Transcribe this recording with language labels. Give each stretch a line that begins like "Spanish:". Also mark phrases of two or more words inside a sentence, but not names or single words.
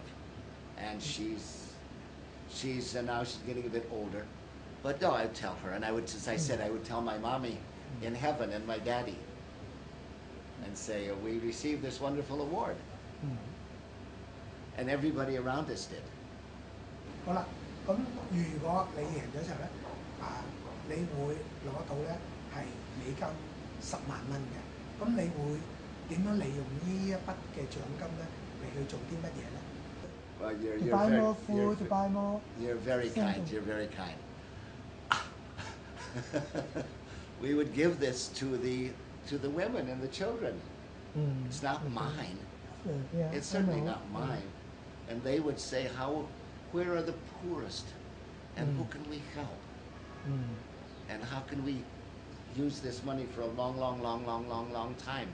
English: And now she's getting a bit older. But no, I'd tell her, and I would, as I said, I would tell my mommy in heaven and my daddy, and say, we received this wonderful award. And everybody around us did.
Cantonese: 好啦，咁如果你贏咗之後咧，你會攞到咧係美金10萬蚊嘅，咁你會點樣利用呢一筆嘅獎金咧嚟去做啲乜嘢咧？
English: Well, To buy more food, to buy more. You're very kind. Simple. You're very kind. We would give this to the women and the children. It's not mine. Yeah, It's I certainly know. not mine. And they would say, where are the poorest, and who can we help, and how can we use this money for a long time?